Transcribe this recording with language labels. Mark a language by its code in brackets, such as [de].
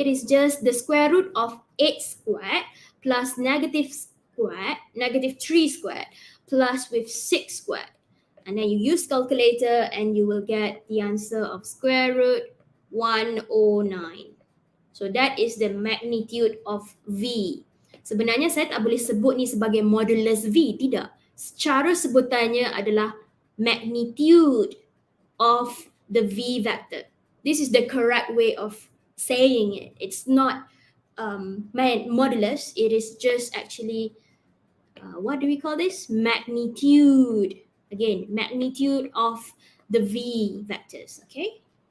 [en] It is just the square root of 8 squared plus negative 3 squared plus with 6 squared. And then you use calculator and you will get the answer of square root 109. So that is the magnitude of V. [ms] Sebenarnya saya tak boleh sebut ni sebagai modulus V, tidak. Cara sebutannya adalah [en] magnitude of the V vector. This is the correct way of saying it. It's not modulus, it is just actually, what do we call this? Magnitude. Again, magnitude of the V vectors, okay?